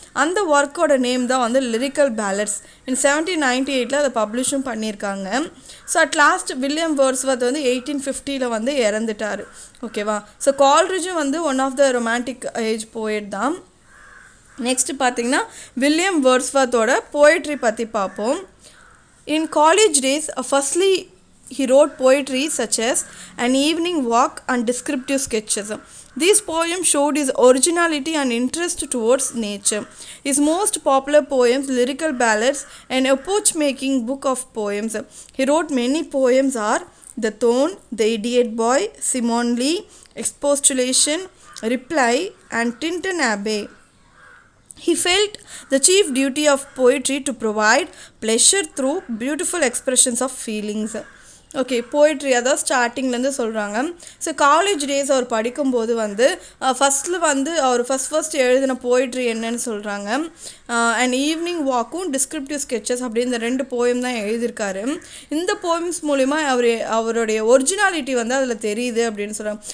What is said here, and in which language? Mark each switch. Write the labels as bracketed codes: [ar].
[ta] அந்த ஒர்க்கோட நேம் தான் வந்து லிரிக்கல் பேலட்ஸ். இன் 1798 அதை பப்ளிஷும் பண்ணியிருக்காங்க. So at last William Wordsworth வந்து 1850 வந்து இறந்துட்டார். ஓகேவா. ஸோ கால்ட்ரிட்ஜும் வந்து [en] one of the romantic age poet [ta] தான். நெக்ஸ்ட் பார்த்தீங்கன்னா வில்லியம் வேர்ட்ஸ்வொர்த்தோட போய்ட்ரி பற்றி பார்ப்போம். [en] In college days firstly he wrote poetry such as An Evening Walk and descriptive sketches. These poems showed his originality and interest towards nature. His most popular poems, Lyrical Ballads, an epoch-making book of poems. He wrote many poems are The Thorn, The Idiot Boy, Simon Lee, Expostulation, Reply and Tintin Abbey. He felt the chief duty of poetry to provide pleasure through beautiful expressions of feelings. [ta] Okay, poetry அதாவது ஸ்டார்டிங்லேருந்து சொல்கிறாங்க. So college days அவர் படிக்கும்போது வந்து ஃபஸ்ட்டில் வந்து அவர் first எழுதின poetry என்னன்னு சொல்கிறாங்க. அண்ட் ஈவினிங் வாக்கும் டிஸ்கிரிப்டிவ் ஸ்கெச்சஸ் அப்படி இந்த 2 போயம் தான் எழுதியிருக்காரு. இந்த போயம்ஸ் மூலிமா அவருடைய ஒரிஜினாலிட்டி வந்து அதில் தெரியுது அப்படின்னு சொல்கிறாங்க.